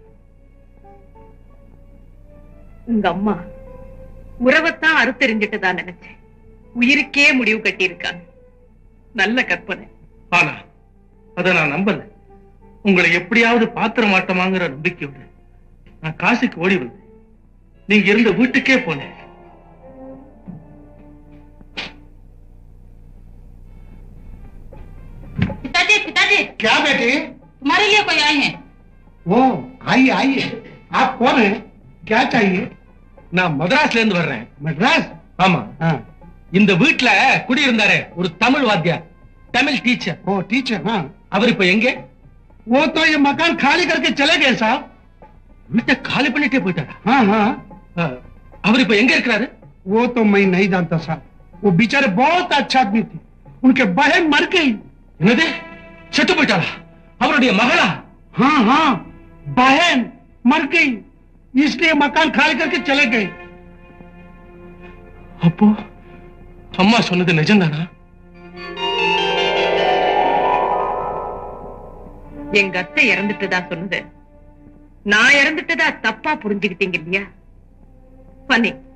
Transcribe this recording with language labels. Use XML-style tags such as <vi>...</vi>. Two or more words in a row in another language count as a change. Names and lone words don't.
<ta>உங்க அம்மா உறவைத்தான் அறுத்தெறிஞ்சிட்டதா நினைச்சேன். உயிருக்கே முடிவு கட்டி இருக்காங்க. நல்ல கற்பனை. ஆனா அத நான் நம்பல. உங்களை எப்படியாவது பாத்திர மாட்டோமாங்கிற நம்பிக்கையோட நான் காசிக்கு ஓடி வந்தேன். நீங்க இருந்த வீட்டுக்கே போனேன்.</ta> <hi>पिताजी, पिताजी, क्या बेटे? तुम्हारे लिए कोई आए हैं? ओ, आइए आइए. आप कौन है? क्या चाहिए?</hi> <ta>நான் மദ്രാஸ்ல இருந்து வர்றேன்.</ta> <hi>मद्रास?</hi> <ta>ஆமா.</ta> <hi>हाँ.</hi> <ta>இந்த வீட்ல குடியிருந்தாரே ஒரு தமிழ் வாத்தியார், தமிழ் டீச்சர்.</ta> <hi>ओ टीचर. हाँ.</hi> <ta>அவர் இப்ப எங்க?</ta> <hi>वो तो ये मकान खाली करके चले गए साहब.</hi> <ta>வீட்டை காலி பண்ணிட்டே போயிட்டாரா?</ta> <hi>हाँ हाँ.</hi> <ta>அவர் இப்ப எங்க இருக்கிறாரு?</ta> <hi>वो तो मैं नहीं जानता साहब. वो बेचारे बहुत अच्छा आदमी थे. उनके बहन मर गई.</hi> <ta>என்னது? செத்து போயிட்டாரா? அவருடைய மகளா?</ta> <hi>हाँ हाँ, बहन मर गई, इसलिए मकान खाली करके चले गए.</hi> <ta>அப்போ அம்மா சொன்னது நிஜம்தானா? எங்க அத்தை இறந்துட்டதா சொன்னது நான் இறந்துட்டதா தப்பா புரிஞ்சுக்கிட்டீங்க இல்லையா? பண்ணி</ta>